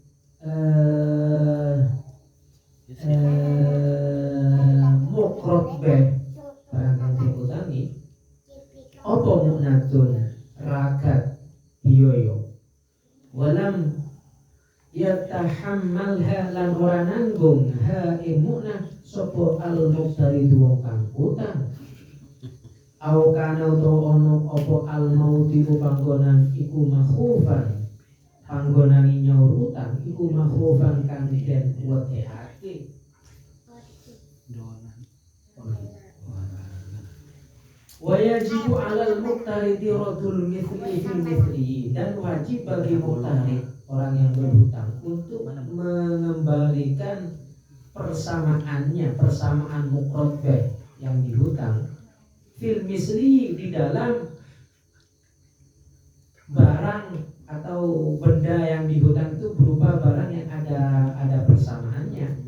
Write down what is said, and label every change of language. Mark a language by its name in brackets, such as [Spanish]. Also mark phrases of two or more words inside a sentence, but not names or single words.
[Javanese] mukrot beh barang kang diutangi apa muknatun ragat biyoyo [Arabic] walam yatahammalha [Javanese] lan ora nanggung ha ing muknah sapa [Arabic] al muqtari [Javanese] wong kang utang. [Arabic] Au kana [Javanese] utawa ono apa [Arabic] al mauti [Javanese] panggonan iku makhufan panggonan nyaur utang iku makhufan kang den wedekake. [Arabic] Wa yajibu 'alal muqtaridi radul mithli fil mithli [Indonesian] dan wajib bagi muqtarid orang yang berhutang untuk mengembalikan persamaan muqrad yang dihutang [Arabic] fil misli [Indonesian] di dalam barang atau benda yang dihutang itu berupa barang yang ada persamaannya.